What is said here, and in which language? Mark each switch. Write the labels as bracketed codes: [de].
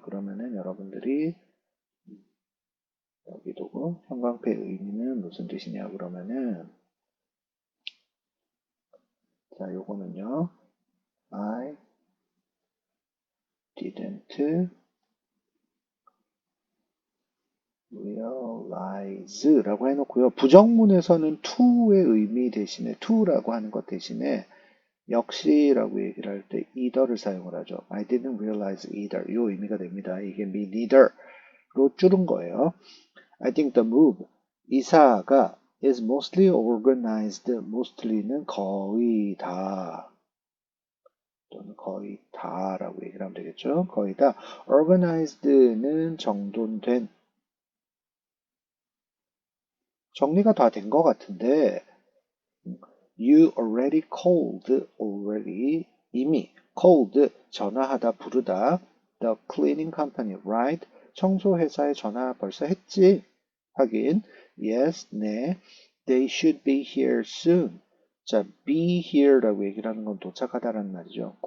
[ko] 그러면은 여러분들이 여기 두고 형광펜 의미는 무슨 뜻이냐 그러면은 자 요거는요 [en] I didn't realize [ko] 라고 해놓고요. 부정문에서는 to의 의미 대신에 to라고 하는 것 대신에 역시라고 얘기를 할 때 either를 사용을 하죠. [en] I didn't realize either [ko] 이 의미가 됩니다. 이게 [en] me neither [ko] 로 줄은 거예요. [en] I think the move [ko] 이사가 [en] is mostly organized. [ko] mostly는 거의 다 또는 거의 다라고 얘기를 하면 되겠죠. 거의 다. organized는 정돈된 정리가 다 된 것 같은데 [en] you already called already [ko] 이미 called 전화하다 부르다 [en] the cleaning company right [ko] 청소 회사에 전화 벌써 했지 하긴 yes 네 [en] they should be here soon [ko] 자 be here라고 얘기를 하는 건 도착하다라는 말이죠.